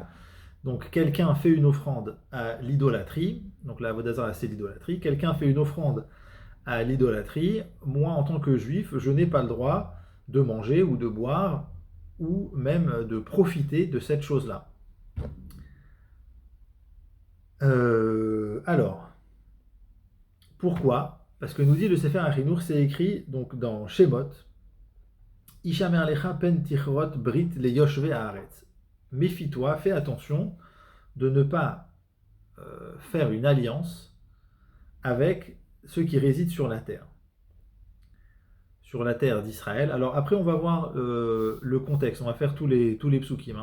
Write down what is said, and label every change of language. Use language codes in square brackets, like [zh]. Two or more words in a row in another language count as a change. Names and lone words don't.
[fr] Donc quelqu'un fait une offrande à l'idolâtrie, donc la Avodazara c'est l'idolâtrie, quelqu'un fait une offrande à l'idolâtrie, moi en tant que juif, je n'ai pas le droit de manger ou de boire ou même de profiter de cette chose-là. Alors, pourquoi? Parce que nous dit le Sefer HaChinour, c'est écrit donc dans Shemot, [he] השמר לך פן תכרת ברית ל יושב הארץ. [fr] Méfie-toi, fais attention de ne pas faire une alliance avec ceux qui résident sur la terre d'Israël. Alors après, on va voir le contexte, on va faire tous les psukim. Hein.